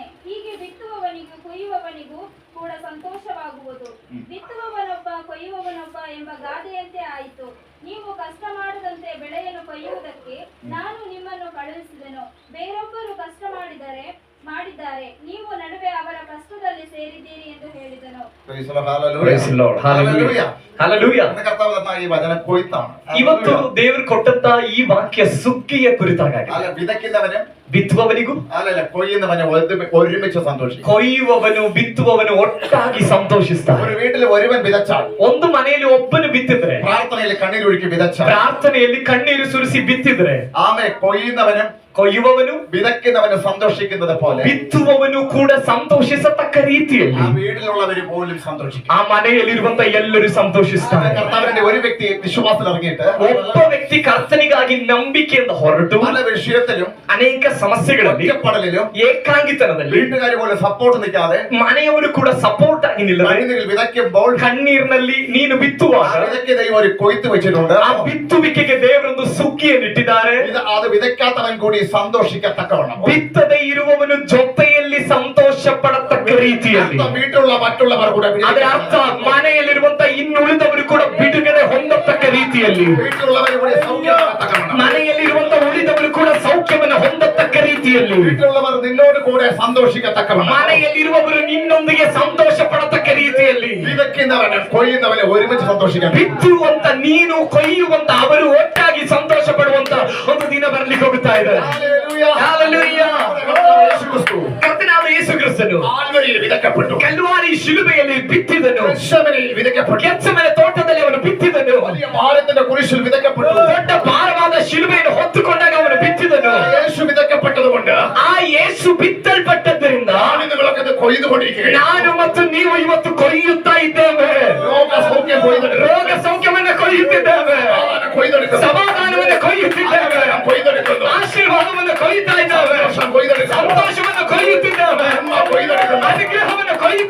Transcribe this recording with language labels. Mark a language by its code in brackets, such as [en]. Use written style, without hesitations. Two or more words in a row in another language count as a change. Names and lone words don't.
[kn] ಹೀಗೆ ಬಿತ್ತುವವನಿಗೂ ಕೊಯ್ಯುವವನಿಗೂ ಕೂಡ ಸಂತೋಷವಾಗುವುದು. ಬಿತ್ತುವವನೊಬ್ಬ ಕೊಯ್ಯುವವನೊಬ್ಬ ಎಂಬ ಗಾದೆಯಂತೆ ಆಯಿತು. ನೀವು ಕಷ್ಟ ಮಾಡದಂತೆ ಬೆಳೆಯನ್ನು ಕೊಯ್ಯುವುದಕ್ಕೆ ನಾನು ನಿಮ್ಮನ್ನು ಕಳುಹಿಸಿದೆನು. ಬೇರೊಬ್ಬರು ಕಷ್ಟ ಮಾಡಿದ್ದಾರೆ, ನೀವು ನಡುವೆ ಅವರ ಕಷ್ಟದಲ್ಲಿ ಸೇರಿದ್ದೀರಿ ಎಂದು ಹೇಳಿದನು. [en] Praise the Lord. Hallelujah. Praise the Lord. Hallelujah. Hallelujah. [ml] ഇന്ന് കർത്താവ് തന്ന ഈ വചനം കൊയ്ത്താണ്. [kn] ಇವತ್ತು ದೇವರು ಕೊಟ್ಟಂತ ಈ ವಾಕ್ಯ ಸುಗ್ಗಿಯ ಕುರಿತಾಗಿದೆ. [ml] അല്ല വിതയ്ക്കുന്നവനും [kn] ಬಿತ್ತುವವನಿಗೂ [ml] അല്ലല്ല കൊയ്യുന്നവനും ഒരുമിച്ച് സന്തോഷിക്കും. [kn] ಕೊಯ್ಯುವವನು ಬಿತ್ತುವವನು ಒಟ್ಟಾಗಿ ಸಂತೋಷಿಸ್ತಾರೆ. [ml] ഒരു വീട്ടിൽ ഒരുവൻ വിതച്ചാൽ, [kn] ಒಂದು ಮನೆಯಲ್ಲಿ ಒಬ್ಬನು ಬಿತ್ತಿದ್ರೆ, [ml] പ്രാർത്ഥനയിൽ കണ്ണീരൊഴുക്കി വിതച്ചാൽ, [kn] ಪ್ರಾರ್ಥನೆಯಲ್ಲಿ ಕಣ್ಣೀರು ಸುರಿಸಿ ಬಿತ್ತಿದ್ರೆ, [ml] ആമേ കൊയ്യുന്നവനും [kn] ಕೊಯ್ಯುವವನು [ml] വിതയ്ക്കുന്നവനും സന്തോഷിക്കുന്നത് പോലെ [kn] ಬಿತ್ತುವವನು ಕೂಡ ಸಂತೋಷಿಸತಕ್ಕ [ml] ആ [kn] ರೀತಿಯಲ್ಲಿ [ml] വീട്ടിലുള്ളവര് പോലും സന്തോഷിക്കും. [kn] ಆ ಮನೆಯಲ್ಲಿರುವಂತ ಎಲ್ಲರೂ ಸಂತೋಷಿಸ್ತಾರೆ. [ml] കർത്താവിന്റെ ഒരു വ്യക്തി വിശ്വാസത്തിൽ ഇറങ്ങിയിട്ട് [kn] ಒಬ್ಬ ವ್ಯಕ್ತಿ ಕರ್ತನಿಗಾಗಿ ನಂಬಿಕೆಯಿಂದ ಹೊರಟು [ml] പല വിഷയത്തിലും [kn] ಅನೇಕ ಸಮಸ್ಯೆಗಳಲ್ಲಿ [ml] ഒറ്റപ്പെടലിലും [kn] ಏಕಾಂಗಿತನದಲ್ಲಿ [ml] വീട്ടുകാർ പോലും സപ്പോർട്ട് നിൽക്കാതെ [kn] ಮನೆಯವರು ಕೂಡ ಸಪೋರ್ಟ್ ಆಗಿ ನಿಲ್ಲದೆ [ml] കണ്ണീരിൽ വിതയ്ക്കുമ്പോൾ [kn] ಕಣ್ಣೀರಿನಲ್ಲಿ ನೀನು ಬಿತ್ತುವಾಗ [ml] വിതയ്ക്ക് ദൈവം ഒരു കൊയ്ത്ത് വെച്ചിട്ടുണ്ട്. [kn] ಆ ಬಿತ್ತುವಿಕೆಗೆ ದೇವರೊಂದು ಸುಗ್ಗಿಯನ್ನಿಟ್ಟಿದ್ದಾರೆ. [ml] അത് വിതയ്ക്കാത്തവൻ കൂടി സന്തോഷിക്കത്തക്കവണ്ണം, [kn] ಬಿತ್ತದೇ ಇರುವವನು ಜೊತೆಯಲ್ಲಿ ಸಂತೋಷ ಪಡತಕ್ಕ ರೀತಿಯಲ್ಲಿ, [ml] വീട്ടിലുള്ള മറ്റുള്ളവർ കൂടെ [kn] ಅದರ ಅರ್ಥ ಮನೆಯಲ್ಲಿರುವಂತ ಇನ್ನುಳಿದವರು ಕೂಡ ಬಿಡುಗಡೆ ಹೊಂದತಕ್ಕ ರೀತಿಯಲ್ಲಿ, [ml] വീട്ടിലുള്ളവർ കൂടി സൗഖ്യമാകത്തക്കവണ്ണം, [kn] ಮನೆಯಲ್ಲಿರುವಂತ ಉಳಿದವರು ಕೂಡ ಸೌಖ್ಯವನ್ನು ಹೊಂದತಕ್ಕ ರೀತಿಯಲ್ಲಿ, [ml] വീട്ടിലുള്ളവർ നിന്നോട് കൂടെ സന്തോഷിക്കത്തക്കവണ്ണം, [kn] ಮನೆಯಲ್ಲಿರುವವರು ನಿನ್ನೊಂದಿಗೆ ಸಂತೋಷ ಪಡತಕ್ಕ ರೀತಿಯಲ್ಲಿ, [ml] വിതയ്ക്കുന്നവനും കൊയ്യുന്നവനെ ഒരുമിച്ച് സന്തോഷിക്കാൻ, [kn] ಬಿತ್ತುವಂತ ನೀನು ಕೊಯ್ಯುವಂತ ಅವರು ಒಟ್ಟಾಗಿ ಸಂತೋಷ ಪಡುವಂತ ಒಂದು ದಿನ ಬರ್ಲಿಕ್ಕೆ ಹೋಗುತ್ತಾ ಇದೆ. [ml] ഹല്ലേലൂയ. [en] Hallelujah. [ml] യേശുക്രിസ്തു [kn] ಕರ್ತನಾದ ಯೇಸು ಕ್ರಿಸ್ತನು [ml] കാൽവരിയിൽ വിതയ്ക്കപ്പെട്ടു, [kn] ಕಲ್ವಾರಿ ಶಿಲುಬೆಯಲ್ಲಿ ಬಿತ್ತಿದನು, [ml] ഗെത്സമനയിൽ വിതയ്ക്കപ്പെട്ടു, [kn] ಗೆತ್ಸೆಮನೆ ತೋಟದಲ್ಲಿ ಅವನು ಬಿತ್ತಿದನು, [ml] വലിയ ഭാരത്തിന്റെ കുരിശിൽ വിതയ്ക്കപ്പെട്ടു. [kn] ದೊಡ್ಡ ಭಾರವಾದ ಶಿಲುಬೆಯನ್ನು ಹೊತ್ತುಕೊಂಡಾಗ ಅವನು ಬಿತ್ತಿದನು. [ml] യേശു വിതയ്ക്കപ്പെട്ടതുകൊണ്ട് [kn] ಆ ಯೇಸು ಬಿತ್ತಲ್ಪಟ್ಟದ್ದರಿಂದ [ml] ഞാനിന്ന് വിളക്കത്ത് കൊയ്തുകൊണ്ടിരിക്കുകയാണ്. [kn] ನಾನು ಮತ್ತು ನೀವು ಇವತ್ತು ಕೊಯ್ಯುತ್ತಾ ಇದ್ದೇವೆ. [ml] രോഗ സൗഖ്യം കൊയ്തെടുക്കും, [kn] ರೋಗ ಸೌಖ್ಯವನ್ನು ಕೊಯ್ಯುತ್ತಿದ್ದೇವೆ, [ml] കൊയ്തെടുക്കും, [kn] ಸಮಾಧಾನವನ್ನು ಕೊಯ್ಯುತ್ತಿದ್ದೇವೆ, [ml] കൊയ്തെടുക്കുന്നു, [kn] ಆಶೀರ್ವಾದವನ್ನು ಕೊಯ್ಯುತ್ತಾ ಇದ್ದೇವೆ, [ml] സന്തോഷം കൊയ്തെടുക്കുന്നു, [kn] ಸಂತೋಷವನ್ನು ಕೊಯ್ಯುತ್ತಿದ್ದೇವೆ, [ml] നന്മ കൊയ്തെടുക്കുന്നു, [kn] ಅನುಗ್ರಹವನ್ನು